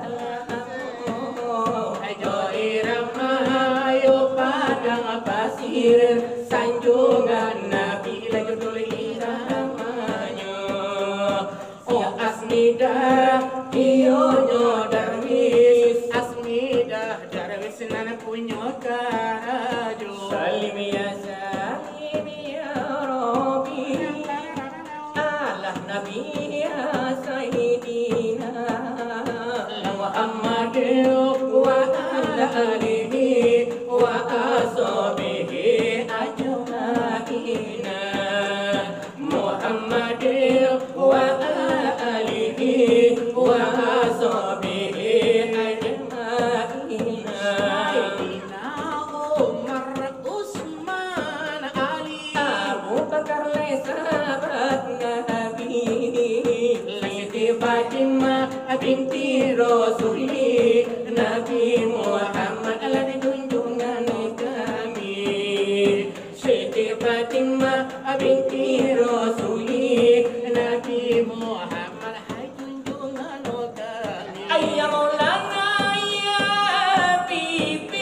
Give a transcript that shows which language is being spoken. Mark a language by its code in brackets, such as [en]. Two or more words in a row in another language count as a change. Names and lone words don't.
[id] ayo irama ayo padang pasir sanjungan nabi judul iramanya oh asmida iyo darwis asmida darwis [min] nan punya karajo [ar] سلم يا رب على النبي يا سيدنا محمد وعلى آله وأصحابه أجمعين محمد وعلى آله وأصحابه أجمعين سيدنا عمر عثمان علي [id] Abu Bakar sahabat Nabi Siti Fatimah [ar] بنت رسول [id] Nabi Muhammad adalah junjungan kami Siti Fatimah [ar] بنت رسول [id] Nabi Muhammad hai junjungan kami [ar] أيا مولانا يا حبيبي